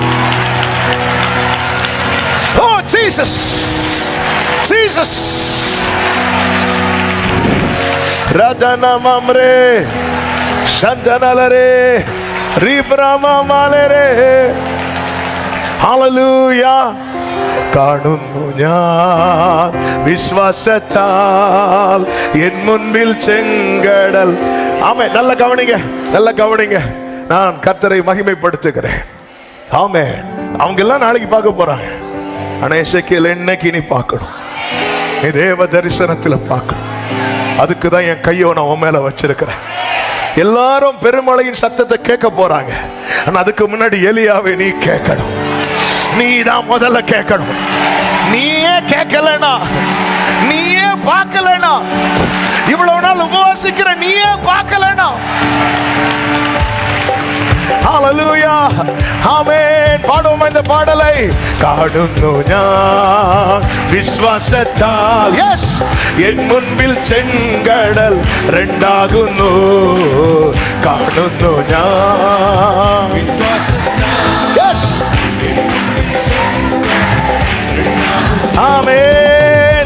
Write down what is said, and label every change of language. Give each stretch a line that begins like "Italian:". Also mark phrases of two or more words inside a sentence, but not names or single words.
Tamil: ஓ ஜீசஸ், ஜீசஸ். ரஜனமம்ரே சந்தனலரே ரிப்ரமமலரே. ஹalleluya.
Malayalam: കാണുന്നു ഞാൻ വിശ്വാസത്താൽ എൻ മുൻപിൽ ചെങ്കടൽ. ആമേൻ.
Tamil: நல்ல கவனிங்க, நல்ல கவனிங்க. நான் கர்த்தரை மகிமைப்படுத்துகிறேன். ஆமென். அவங்க எல்லாம் நாளைக்கு பார்க்க போறாங்க. ஆனா எசேக்கியேல் இன்னைக்கு நீ பார்க்கணும். நீ தேவ தரிசனத்துல பார்க்கணும். அதுக்கு தான் என் கையை நான் உன் மேல வச்சிருக்கிறேன். எல்லாரும் பெருமழையின் சத்தத்தை கேட்க போறாங்க. ஆனா அதுக்கு முன்னாடி எலியாவை நீ கேட்கணும். நீ தான் முதல்ல கேட்கணும். நீயே கேட்கலனா, நீயே பார்க்கலனா, இவ்வளவு நாள் உபவாசிக்கிற நீயே பார்க்கலனா. ஹalleluya. ஆமென். பாடுவோம் இந்த பாடலை.
Malayalam: കാണുന്നു ഞാൻ വിശ്വാസത്താൽ യെസ് എൻ മുൻപിൽ ചെങ്കടൽ രണ്ടാകുന്നു. കാണുന്നു ഞാൻ യെസ്. ആമേൻ.